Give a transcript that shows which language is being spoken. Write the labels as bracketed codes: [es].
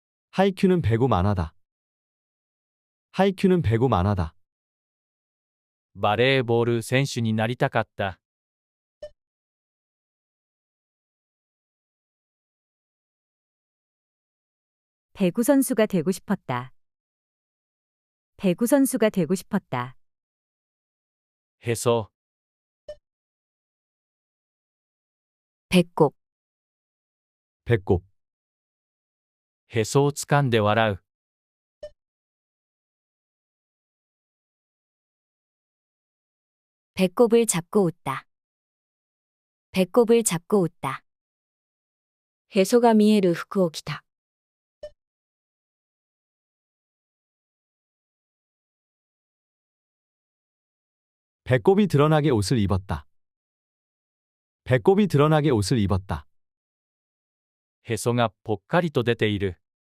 [ko] 하이큐는 배구 만화다. 하이큐는 배구 만화다. [ja] バレーボール選手になりたかった。 [ko] 배구 선수가 되고 싶었다. 배구 선수가 되고 싶었다. [ja] へそ、 [ko] 배꼽, 배꼽, [ja] へそをつかんで笑う。 [ko] 배꼽을 잡고 웃다. 배꼽을 잡고 웃다. [ja] へそが見える服を着た。 [ko] 배꼽이 드러나게 옷을 입었다. 배꼽이 드러나게 옷을 입었다. [ja] へそがぽっかりと出ている。